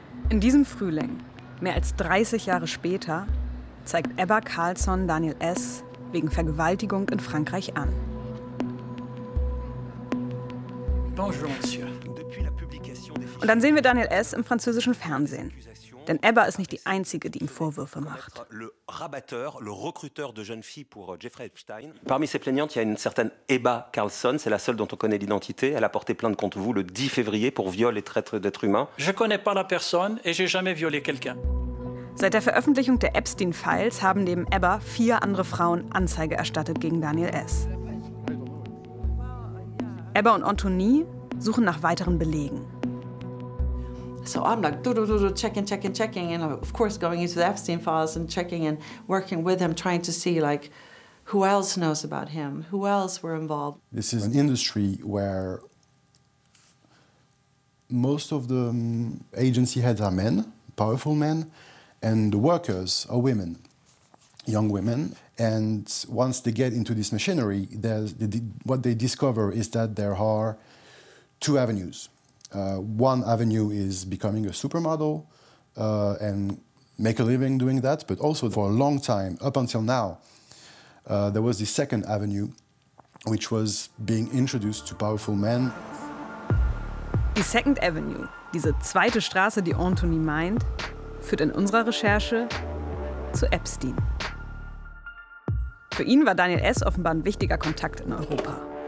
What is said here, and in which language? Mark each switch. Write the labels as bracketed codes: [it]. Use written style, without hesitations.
[de] In diesem Frühling, mehr als 30 Jahre später, zeigt Ebba Carlson Daniel S. wegen Vergewaltigung in Frankreich an. [fr] Bonjour, monsieur. [de] Und dann sehen wir Daniel S. im französischen Fernsehen. Denn Ebba ist nicht die Einzige, die ihm Vorwürfe macht. [fr] Le rabatteur, le recruteur de jeunes filles pour Jeffrey Epstein. Parmi ces plaignantes, il y a une certaine Ebba Carlson. C'est la seule dont on connaît l'identité. Elle a porté plainte contre vous le 10 février pour viol et traite d'êtres humains. Je connais pas la personne et j'ai jamais violé quelqu'un. [de] Seit der Veröffentlichung der Epstein-Files haben neben Ebba 4 andere Frauen Anzeige erstattet gegen Daniel S. Ebba und Anthony suchen nach weiteren Belegen. [en] So I'm like checking, and of course going into the Epstein files and checking and working with him, trying to see like who else knows about him, who else were involved. This is an industry where most of the agency heads are men, powerful men, and the workers are women, young women. And once they get into this machinery, what they discover is that there are two avenues. One avenue is becoming a supermodel and make a living doing that. But also for a long time, up until now, there was the second avenue, which was being introduced to powerful men. [de] Die [en] second avenue, [de] diese zweite Straße, die Anthony meint, führt in unserer Recherche zu Epstein. Für ihn war Daniel S. offenbar ein wichtiger Kontakt in Europa.